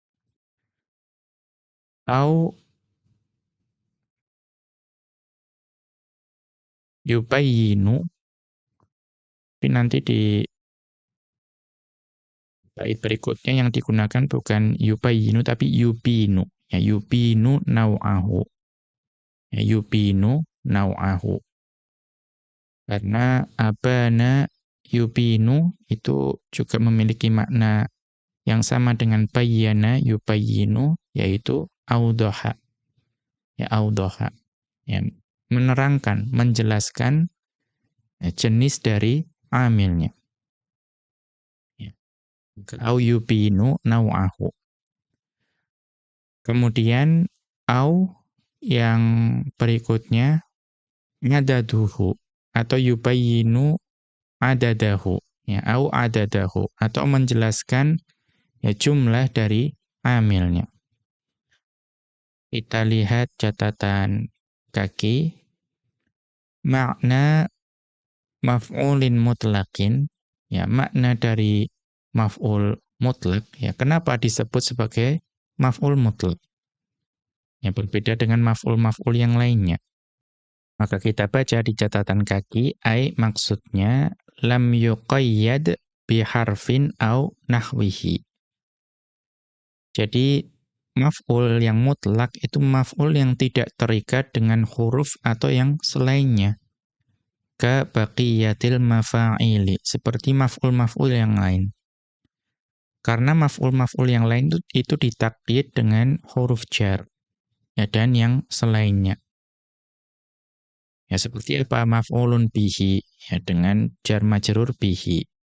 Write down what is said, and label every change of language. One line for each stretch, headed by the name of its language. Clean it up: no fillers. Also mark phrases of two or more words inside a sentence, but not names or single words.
Arabic: أو يبين,
Indonesian: tapi nanti di bait berikutnya yang digunakan bukan yubayyinu tapi yubinu.
Arabic: Ya, يبين نوعه. Ya, يبين نوعه.
Indonesian: Karena
Arabic: أبان يبين
Indonesian: itu juga memiliki makna yang sama dengan
Arabic: بيّن يبيّن,
Indonesian: yaitu audoha. Ya, audoha. Ya, menerangkan, menjelaskan jenis dari amilnya. Ya.
Arabic: أو يبين نوعه.
Indonesian: Kemudian au yang berikutnya adaduhu atau
Arabic: يبين عدده
Indonesian: ya
Arabic: أو عدده
Indonesian: atau menjelaskan ya jumlah dari amilnya. Kita lihat catatan kaki. Makna
Arabic: مفعول مطلق,
Indonesian: ya makna dari
Arabic: مفعول مطلق,
Indonesian: ya kenapa disebut sebagai
Arabic: مفعول مطلق?
Indonesian: Ya berbeda dengan maf'ul-maf'ul yang lainnya. Maka kita baca di catatan kaki, maksudnya
Arabic: لم يقيد بحرف أو نحوه.
Indonesian: Jadi maf'ul yang mutlak itu maf'ul yang tidak terikat dengan huruf atau yang selainnya.
Arabic: كباقي المفاعيل,
Indonesian: seperti maf'ul-maf'ul yang lain. Karena maf'ul-maf'ul yang lain itu ditakyid dengan huruf jar, ya, dan yang selainnya. Ya seperti apa?
Arabic: مفعول به,
Indonesian: ya dengan
Arabic: جار مجرور به.